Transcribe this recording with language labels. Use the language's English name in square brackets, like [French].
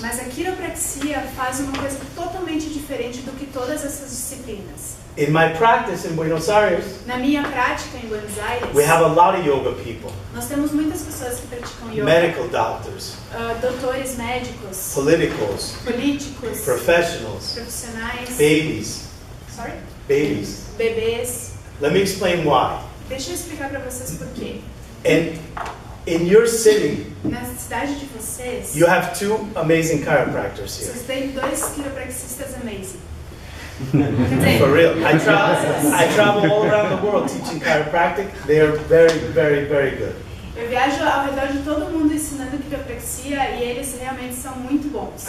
[Portuguese] Mas a quiropraxia faz uma coisa totalmente diferente do que todas essas disciplinas. [English] In my practice in Buenos Aires, [Portuguese] Na minha prática em Buenos Aires, [English] we have a lot of yoga people, [Portuguese] nós temos muitas pessoas que praticam yoga. [English] medical doctors, [Portuguese] Doutores médicos, [English] politicals, [Portuguese] políticos, [English] professionals, [Portuguese] profissionais, [English] babies, sorry? babies. [Portuguese] Bebês. [English] Let me explain why. [Portuguese] Deixa eu explicar para vocês por quê. [English] And in your city, [Portuguese] Na cidade de vocês, [English] you have 2 amazing chiropractors here. [Portuguese] vocês têm 2 quiropraxistas amazing. [English] For real. I travel all around the world teaching chiropractic. They are very, very, very good. [Portuguese] Eu viajo ao redor de todo mundo ensinando quiropraxia e eles realmente são muito bons.